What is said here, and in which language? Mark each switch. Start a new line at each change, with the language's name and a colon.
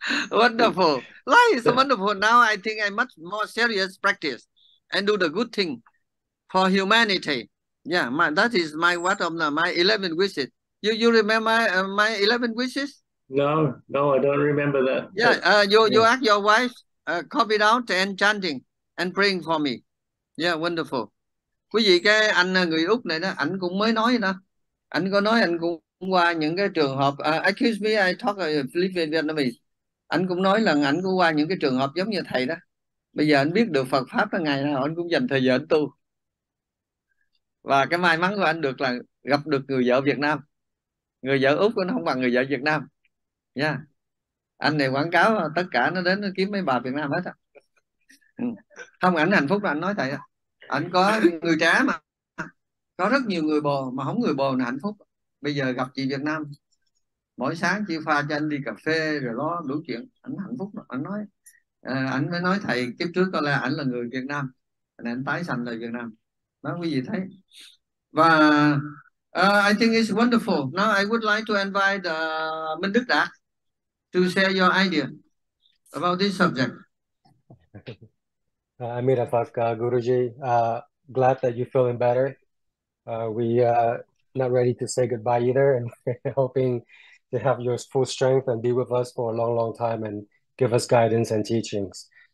English: Wonderful. Life is wonderful. Now I think I much more serious practice and do the good thing for humanity. Yeah, that is my my 11 wishes. You remember my 11 wishes? No, I don't remember that. Yeah, you ask your wife, copy it out and chanting and praying for me. Yeah, wonderful.
Vietnamese: Quý vị, cái anh người Úc này đó, ảnh cũng mới nói đó. Ảnh có nói ảnh cũng qua những cái trường hợp,
English: excuse me, I talk Philippine Vietnamese.
Vietnamese: Ảnh cũng nói là ảnh cũng qua những cái trường hợp giống như thầy đó. Bây giờ ảnh biết được Phật Pháp là ngày nào ảnh cũng dành thời giờ ảnh tu. Và cái may mắn của anh được là gặp được người vợ Việt Nam. Người vợ Úc nó không bằng người vợ Việt Nam. Yeah. Anh này quảng cáo tất cả nó đến nó kiếm mấy bà Việt Nam hết á. Không, ảnh hạnh phúc là anh nói thầy. Ảnh có người trẻ mà. Có rất nhiều người bồ mà không người bồ là hạnh phúc. Bây giờ gặp chị Việt Nam, mỗi sáng chị pha cho anh đi cà phê rồi đó đủ chuyện. Ảnh hạnh phúc. Ảnh nói, ảnh mới nói thầy kiếp trước có là ảnh là người Việt Nam, nên ảnh tái sanh là Việt Nam. Đó quý vị thấy.
English: Và I think it's wonderful. Now I would like to invite Minh Đức Đạt to share your idea about this subject. Amitabha Guruji. Glad that you're feeling better. We not ready to say goodbye either, and hoping to have your full strength and be with us for a long, long time and give us guidance and teachings.